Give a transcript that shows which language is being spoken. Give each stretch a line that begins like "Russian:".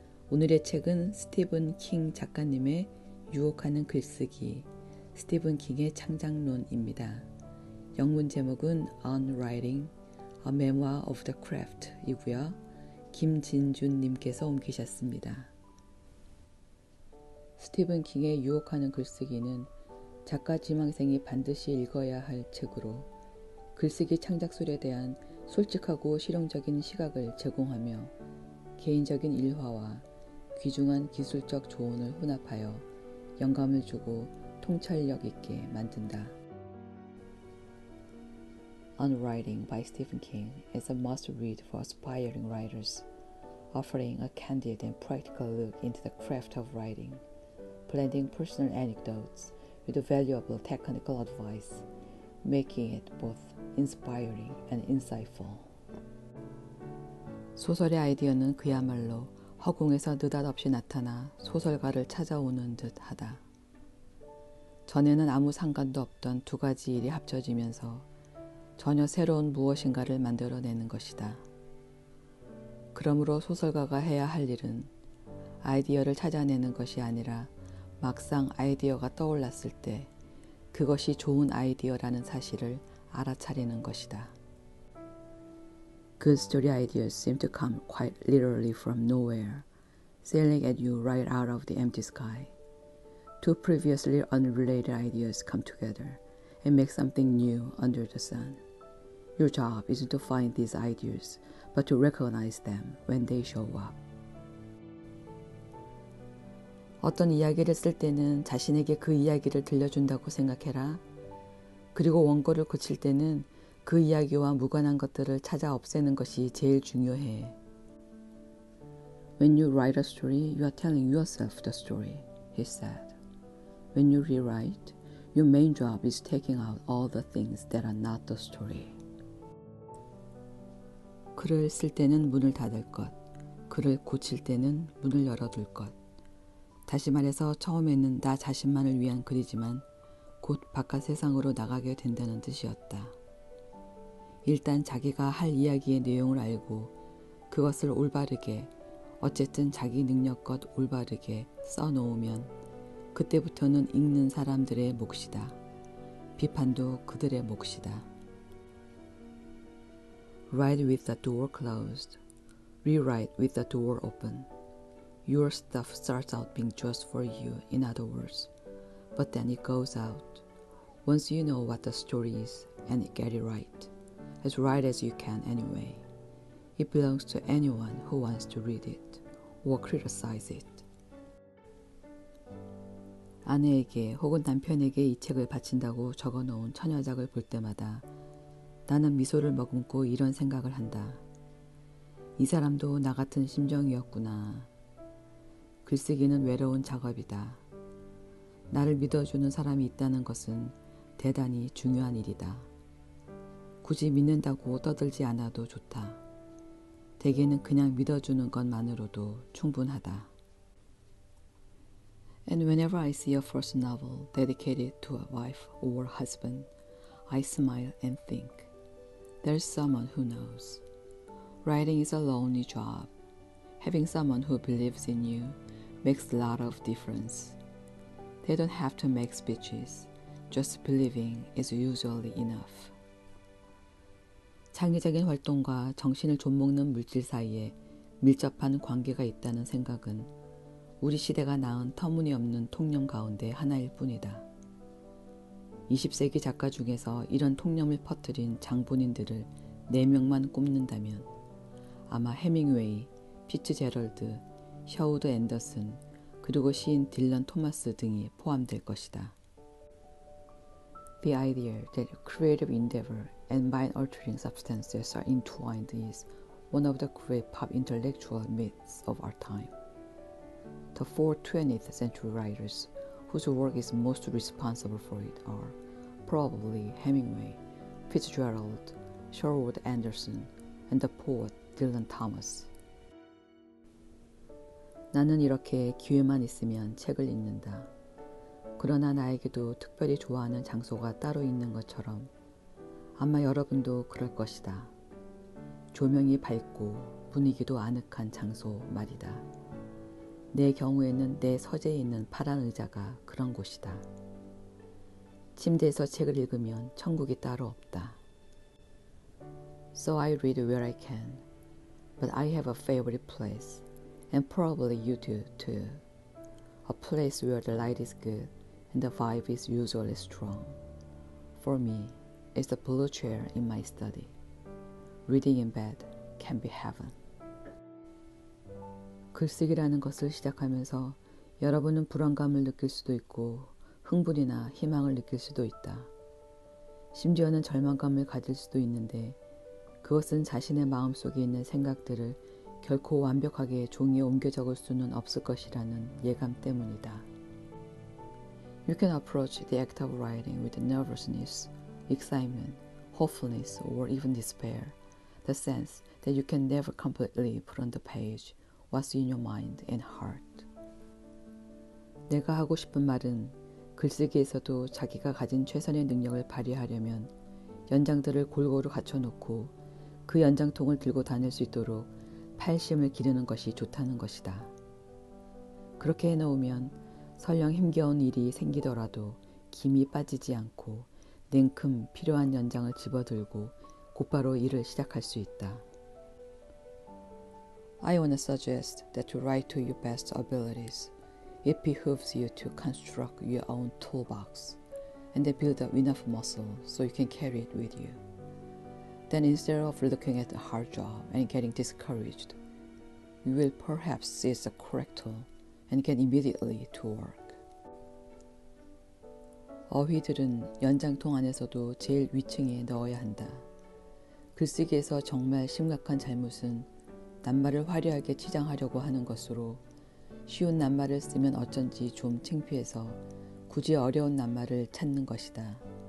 Korean: 오늘의 책은 스티븐 킹 작가님의 유혹하는 글쓰기, 스티븐 킹의 창작론입니다. 영문 제목은 On Writing, A Memoir of the Craft 이고요. 김진준 님께서 옮기셨습니다. 스티븐 킹의 유혹하는 글쓰기는 작가 지망생이 반드시 읽어야 할 책으로 글쓰기 창작술에 대한 솔직하고 실용적인 시각을 제공하며 개인적인 일화와 귀중한 기술적 조언을 혼합하여 영감을 주고 통찰력 있게 만든다.
English: On Writing by Stephen King is a must-read for aspiring writers, offering a candid and practical look into the craft of writing, blending personal anecdotes with valuable technical advice, making it both inspiring and insightful.
Korean: 소설의 아이디어는 그야말로 허공에서 느닷없이 나타나 소설가를 찾아오는 듯하다. 전에는 아무 상관도 없던 두 가지 일이 합쳐지면서 전혀 새로운 무엇인가를 만들어내는 것이다. 그러므로 소설가가 해야 할 일은 아이디어를 찾아내는 것이 아니라 막상 아이디어가 떠올랐을 때 그것이 좋은 아이디어라는 사실을 알아차리는 것이다.
English: Good story ideas seem to come quite literally from nowhere, sailing at you right out of the empty sky. Two previously unrelated ideas come together and make something new under the sun. Your job isn't to find these ideas, but to recognize them when they show up.
Korean: 어떤 이야기를 쓸 때는 자신에게 그 이야기를 들려준다고 생각해라. 그리고 원고를 고칠 때는 그 이야기와 무관한 것들을 찾아 없애는 것이 제일 중요해.
English: When you write a story, you are telling yourself the story, he said. When you rewrite, your main job is taking out all the things that are not the story.
Korean: 글을 쓸 때는 문을 닫을 것, 글을 고칠 때는 문을 열어둘 것. 다시 말해서 처음에는 나 자신만을 위한 글이지만 곧 바깥 세상으로 나가게 된다는 뜻이었다. 일단 자기가 할 이야기의 내용을 알고 그것을 올바르게, 어쨌든 자기 능력껏 올바르게 써놓으면 그때부터는 읽는 사람들의 몫이다. 비판도 그들의 몫이다.
English: Write with the door closed. Rewrite with the door open. Your stuff starts out being just for you, in other words. But then it goes out. Once you know what the story is and get it right as you can anyway. It belongs to anyone who wants to read it or criticize it.
Korean: 아내에게 혹은 남편에게 이 책을 바친다고 적어놓은 처녀작을 볼 때마다 나는 미소를 머금고 이런 생각을 한다. 이 사람도 나 같은 심정이었구나. 글쓰기는 외로운 작업이다. 나를 믿어주는 사람이 있다는 것은 대단히 중요한 일이다. 굳이 믿는다고 떠들지 않아도 좋다. 대개는 그냥 믿어주는 것만으로도 충분하다.
English: And whenever I see a first novel dedicated to a wife or husband, I smile and think, there's someone who knows. Writing is a lonely job. Having someone who believes in you makes a lot of difference. They don't have to make speeches. Just believing is usually enough.
Korean: 창의적인 활동과 정신을 좀먹는 물질 사이에 밀접한 관계가 있다는 생각은 우리 시대가 낳은 터무니없는 통념 가운데 하나일 뿐이다. 20세기 작가 중에서 이런 통념을 퍼뜨린 장본인들을 4명만 꼽는다면 아마 해밍웨이, 피츠제럴드, 셔우드 앤더슨, 그리고 시인 딜런 토마스 등이 포함될 것이다.
English: The idea that creative endeavor and mind-altering substances are entwined is one of the great pop intellectual myths of our time. The four 20th century writers whose work is most responsible for it are probably Hemingway, Fitzgerald, Sherwood Anderson, and the poet Dylan Thomas.
Korean: 나는 이렇게 기회만 있으면 책을 읽는다. 그러나 나에게도 특별히 좋아하는 장소가 따로 있는 것처럼 아마 여러분도 그럴 것이다. 조명이 밝고 분위기도 아늑한 장소 말이다. 내 경우에는 내 서재에 있는 파란 의자가 그런 곳이다. 침대에서 책을 읽으면 천국이 따로 없다.
English: So I read where I can, but I have a favorite place, and probably you do too. A place where the light is good and the vibe is usually strong. For me, it's the blue chair in my study. Reading in bed can be heaven.
Korean: 글쓰기라는 것을 시작하면서 여러분은 불안감을 느낄 수도 있고 흥분이나 희망을 느낄 수도 있다. 심지어는 절망감을 가질 수도 있는데 그것은 자신의 마음속에 있는 생각들을 결코 완벽하게 종이에 옮겨 적을 수는 없을 것이라는 예감 때문이다.
English: You can approach the act of writing with nervousness, excitement, hopefulness, or even despair. The sense that you can never completely put on the page what's in your mind and heart.
Korean: 내가 하고 싶은 말은 글쓰기에서도 자기가 가진 최선의 능력을 발휘하려면 연장들을 골고루 갖춰놓고 그 연장통을 들고 다닐 수 있도록 팔심을 기르는 것이 좋다는 것이다. 그렇게 해놓으면 설령 힘겨운 일이 생기더라도 김이 빠지지 않고 냉큼 필요한 연장을 집어들고 곧바로 일을 시작할 수 있다.
English: I want to suggest that to write to your best abilities, it behooves you to construct your own toolbox and then build up enough muscle so you can carry it with you. Then instead of looking at the hard job and getting discouraged, you will perhaps seize the correct tool and get immediately to work.
Korean: 어휘들은 연장통 안에서도 제일 위층에 넣어야 한다. 글쓰기에서 정말 심각한 잘못은 낱말을 화려하게 치장하려고 하는 것으로 쉬운 낱말을 쓰면 어쩐지 좀 창피해서 굳이 어려운 낱말을 찾는 것이다.